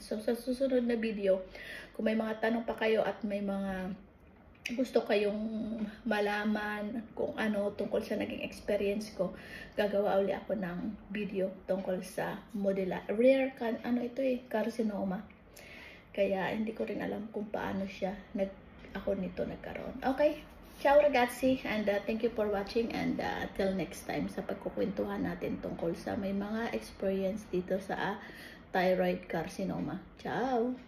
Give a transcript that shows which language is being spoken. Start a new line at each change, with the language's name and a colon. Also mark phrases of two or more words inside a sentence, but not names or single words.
Filipino: So, sa susunod na video, kung may mga tanong pa kayo at may mga gusto kayong malaman kung tungkol sa naging experience ko, gagawa uli ako ng video tungkol sa
English: rare carcinoma.
Filipino: Kaya hindi ko rin alam kung paano siya ako nito nagkaroon.
Italian: Okay, ciao ragazzi,
English: and thank you for watching, and till next time
Filipino: sa pagkukwentuhan natin tungkol sa may mga experience dito sa
English: thyroid carcinoma. Ciao!